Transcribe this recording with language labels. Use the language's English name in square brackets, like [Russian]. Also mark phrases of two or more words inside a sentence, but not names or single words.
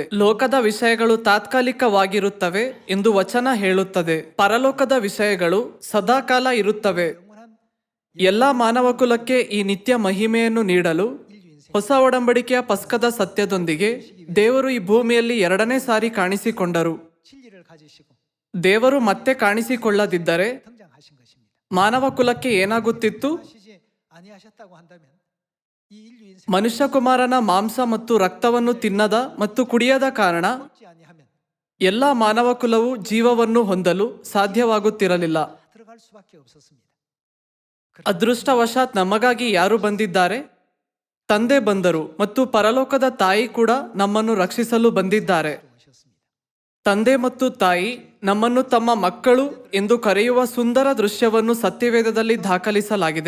[Kannada] ಲೋಕದ ವಿಷಯಗಳು ತಾತ್ಕಾಲಿಕವಾಗಿರುತ್ತವೆ ಎಂದು ವಚನ ಹೇಳುತ್ತದೆ. ಪರಲೋಕದ ವಿಷಯಗಳು ಸದಾಕಾಲ ಇರುತ್ತವೆ. ಎಲ್ಲ ಮಾನವಕುಲಕ್ಕೆ ಈ ನಿತ್ಯ ಮಹಿಮೆಯನ್ನು ನೀಡಲು ಹೊಸ ಒಡಂಬಡಿಕೆಯ ಪಸ್ಕದ ಸತ್ಯದೊಂದಿಗೆ ದೇವರು ಈ ಭೂಮಿಯಲ್ಲಿ 2ನೇ ಸಾರಿ ಕಾಣಿಸಿಕೊಂಡರು. [Korean] 진리를 가지시고 [Kannada] ದೇವರು ಮತ್ತೆ ಕಾಣಿಸಿಕೊಳ್ಳದಿದ್ದರೆ [Korean] 등장하신 것입니다. [Kannada] ಮಾನವ ಕುಲಕ್ಕೆ ಏನಾಗುತ್ತಿತ್ತು? [Korean] 하시지 아니하셨다고 한다면 이 인류 인생 [Kannada] ಮನುಷ್ಯಕುಮಾರನ ಮಾಂಸ ಮತ್ತು ರಕ್ತವನ್ನು ತಿನ್ನದ ಮತ್ತು ಕುಡಿಯದ ಕಾರಣ [Korean] 먹지 아니하면 [Kannada] ಎಲ್ಲ ಮಾನವ ಕುಲವು ಜೀವವನ್ನು ಹೊಂದಲು ಸಾಧ್ಯವಾಗುತ್ತಿರಲಿಲ್ಲ. [Korean] 들어갈 수밖에 없었습니다. [Kannada] ಅದೃಷ್ಟವಶಾತ್ ನಮಗಾಗಿ ಯಾರು ಬಂದಿದ್ದಾರೆ? ತಂದೆ ಬಂದರು ಮತ್ತು ಪರಲೋಕದ ತಾಯಿ ಕೂಡ ನಮ್ಮನ್ನು ರಕ್ಷಿಸಲು ಬಂದಿದ್ದಾರೆ. [Korean] 오셨습니다. [Kannada] ತಂದೆ ಮತ್ತು ತಾಯಿ ನಮ್ಮನ್ನು ತಮ್ಮ ಮಕ್ಕಳು ಎಂದು ಕರೆಯುವ ಸುಂದರ ದೃಶ್ಯವನ್ನು ಸತ್ಯವೇದದಲ್ಲಿ ದಾಖಲಿಸಲಾಗಿದೆ.